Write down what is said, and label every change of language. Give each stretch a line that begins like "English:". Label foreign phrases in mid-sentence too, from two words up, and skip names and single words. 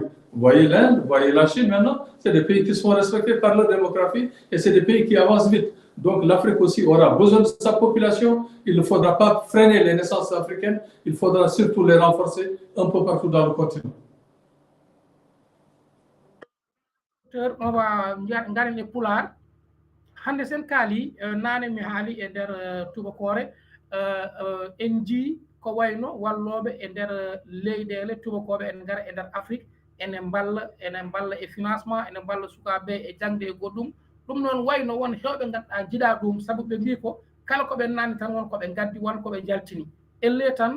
French: Vous voyez l'Inde, vous voyez la Chine maintenant, c'est des pays qui sont respectés par leur démographie et c'est des pays qui avancent vite. Donc l'Afrique aussi aura besoin de sa population. Il ne faudra pas freiner les naissances africaines, il faudra surtout les renforcer un peu partout dans le continent. On va regarder Poulard.
Fula: Hande sen kaali nane mi haali e nder tubakore en ji ko wayno walloɓe e nder leyɗele tubakoɓe en gara e nder Afrique enen balla e financement enen balla sukaɓe e jangde e goɗɗum ɗum noon wayno won hewɓe ganduɗa jiiɗa ɗum saabu ɓe mbi ko kala koɓe nani tan won koɓe gaddi won koɓe jaltini elle tan